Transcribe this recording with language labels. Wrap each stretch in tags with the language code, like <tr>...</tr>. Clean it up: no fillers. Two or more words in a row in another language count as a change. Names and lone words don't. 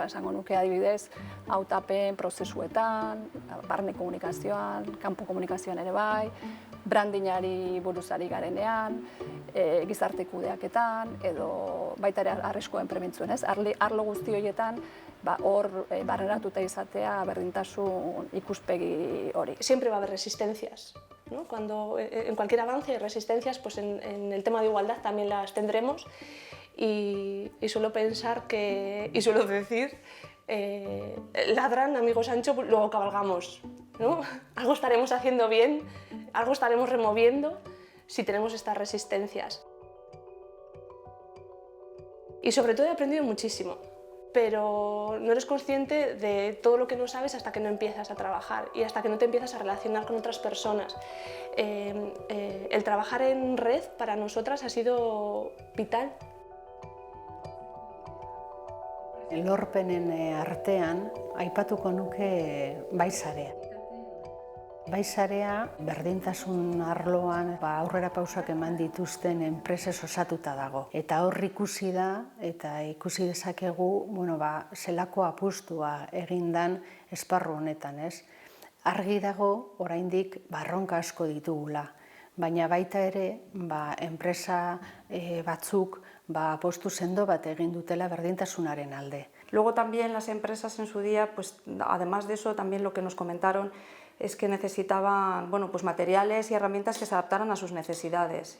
<eu>Esango nuke adibidez, hautapen prozesuetan, barne komunikazioan, kanpo komunikazioan ere bai, brandingari buruz ari garenean, gizarte kudeaketan, edo baita ere arriskuen prebentzioan, ez? Arlo guzti horietan hor barneratuta izatea berdintasun ikuspegi hori.</eu> <es>Siempre va a haber resistencias, ¿no? Cuando en cualquier avance hay resistencias, pues en el tema de igualdad también las tendremos, y suelo pensar que, y suelo decir, ladran, amigo Sancho, luego cabalgamos, ¿no? Algo estaremos haciendo bien, algo estaremos removiendo si tenemos estas resistencias. Y sobre todo he aprendido muchísimo, pero no eres consciente de todo lo que no sabes hasta que no empiezas a trabajar y hasta que no te empiezas a relacionar con otras personas. El trabajar en red para nosotras ha sido vital.</es> <eu>Lorpenen artean, aipatuko nuke bai sarea. Bai sarea berdintasun arloan aurrera pausak eman dituzten enpresez osatuta dago. Eta hor ikusi da, eta ikusi dezakegu, zelako apustua egindan esparru honetan, ez? Argi dago, oraindik barronka asko ditugula, baina baita ere, enpresa batzuk apostu sendo bat egin dutela berdintasunaren alde.</eu> <es>Luego también las empresas en su día, pues además de eso, también lo que nos comentaron es que necesitaban materiales y herramientas que se adaptaran a sus necesidades.</es>